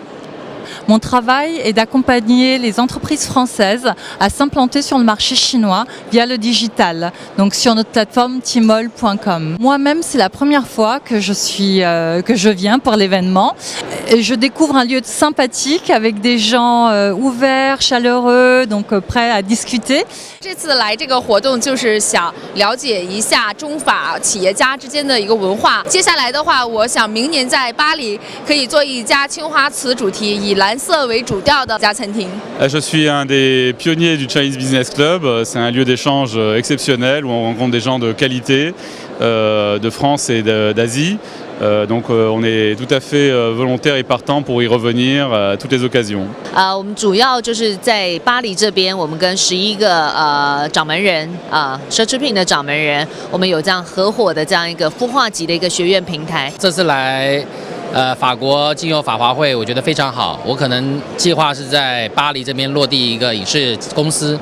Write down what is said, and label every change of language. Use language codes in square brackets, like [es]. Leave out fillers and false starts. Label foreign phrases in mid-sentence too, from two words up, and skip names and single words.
[fr] Mon travail est d'accompagner les entreprises françaises à s'implanter sur le marché chinois via le digital, donc sur notre plateforme Tmall.com. Moi-même, c'est la première fois que je viens pour l'événement. Je découvre un lieu sympathique avec des gens ouverts, chaleureux, donc prêts à discuter. [zh] 这次来这个活动就是想了解一下中法企业家之间的一个文化。接下来的话，我想明年在巴黎可以做一家青花瓷主题以蓝色为主调的家餐厅。 [fr] Je suis un des pionniers du Chinese Business Club. C'est un lieu d'échange exceptionnel où on rencontre des gens de qualité de France et d'Asie. Donc on est tout à fait volontaire et partant pour y revenir à toutes les occasions. [zh] 我们主要就是在巴黎这边，我们跟11个掌门人奢侈品的掌门人，我们有这样合伙的这样一个孵化级的一个学院平台。这次来法国经由法华会，我觉得非常好。我可能计划是在巴黎这边落地一个影视公司。